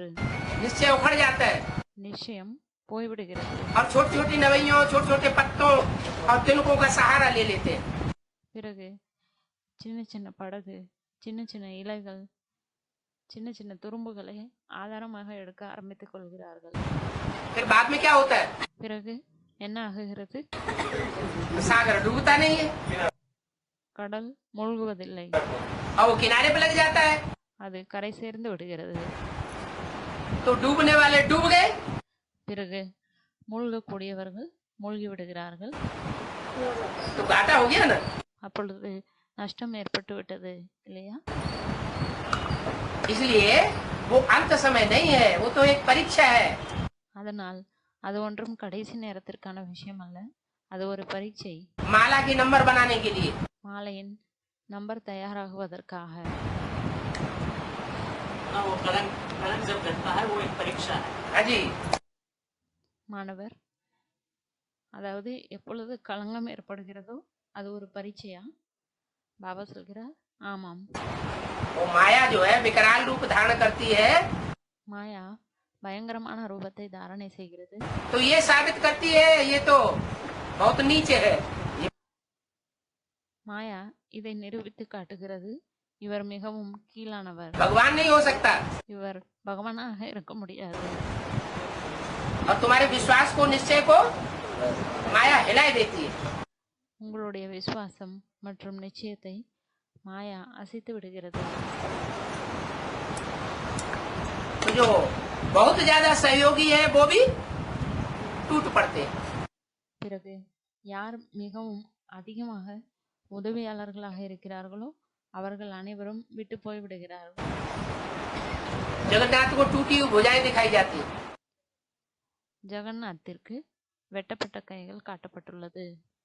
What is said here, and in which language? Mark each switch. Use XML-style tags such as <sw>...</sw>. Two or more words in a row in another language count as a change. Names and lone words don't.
<hi>निश्चय उखड़ जाता है.</hi> <ta>நிச்சயம் போய்விடுகிறது.</ta> <hi>और छोटी छोटी नवैयों, छोटे छोटे पत्तों और तिनकों का सहारा ले लेते हैं.</hi> <ta>பிறகு சின்ன சின்ன படகு, சின்ன சின்ன இலைகள், சின்ன சின்ன துரும்புகளை ஆதாரமாக எடுக்க ஆரம்பித்துக் கொள்கிறார்கள்.</ta> <hi>फिर बाद में क्या होता है?</hi> <ta>பிறகு என்ன ஆகுகிறது?</ta> <hi>सागर डूबता नहीं है</hi> <ta>கடல் மூழ்குவதில்லை,</ta> <hi>और वो किनारे पे लग जाता है.</hi> <ta>அது கரை சேர்ந்து விடுகிறது.</ta> <hi>तो डूबने वाले डूब गए,</hi> <ta>பிறகு மூழ்கக்கூடியவர்கள் மூழ்கி விடுகிறார்கள்.</ta> <hi>तो घाटा हो गया ना.</hi> <ta>அப்பொழுது நஷ்டம் ஏற்பட்டு விட்டது இல்லையா?</ta> <hi>इसलिए वो अंत समय नहीं है, वो तो एक परीक्षा है.</hi> <ta>அதனால் அது ஒன்றும் கடைசி நேரத்திற்கான விஷயம் அல்ல, அது ஒரு பரீட்சை.</ta> <hi>माला की नंबर बनाने के लिए.</hi> <ta>மாலையின் நம்பர் தயாராகுவதற்காக.</ta> <hi>वो कलंक जब लगता है वो एक परीक्षा है. हाँ जी.</hi> <ta>மாணவர், அதாவது எப்பொழுது களங்கம் ஏற்படுகிறதோ அது ஒரு பரீட்சையா? பாபா சொல்கிறார், ஆமாம்.</ta> <hi>वो माया जो है विकराल रूप धारण करती है,</hi> <ta>மாயா பயங்கரமான ரூபத்தை தாரணை செய்கிறது.</ta> <hi>तो ये साबित करती है ये तो बहुत नीचे है.</hi> <ta>மாயா இதை நிரூபித்து காட்டுகிறது, இவர் மிகவும் கீழானவர்.</ta> <hi>भगवान नहीं हो सकता।</hi> <ta>இவர் பகவானாக இருக்க முடியாது.</ta> <hi>और तुम्हारे विश्वास को निश्चय को माया हिलाए देती है।</hi> <ta>உங்களுடைய விசுவாசம் மற்றும் நிச்சயத்தை மாயா அசைத்து விடுகிறது.</ta> <hi>तो जो बहुत ज्यादा सहयोगी है वो भी टूट पड़ते हैं।</hi> <ta>பிறகு யார் மிகவும் அதிகமாக உதவியாளர்களாக இருக்கிறார்களோ அவர்கள் அனைவரும் விட்டு போய் விடுகிறார்கள்.</ta> <hi>जगन्नाथ को टूटी हुई भुजाएं दिखाई जाती है।</hi> <ta>ஜெகநாத்திற்கு வெட்டப்பட்ட கைகள் காட்டப்பட்டுள்ளது.</ta>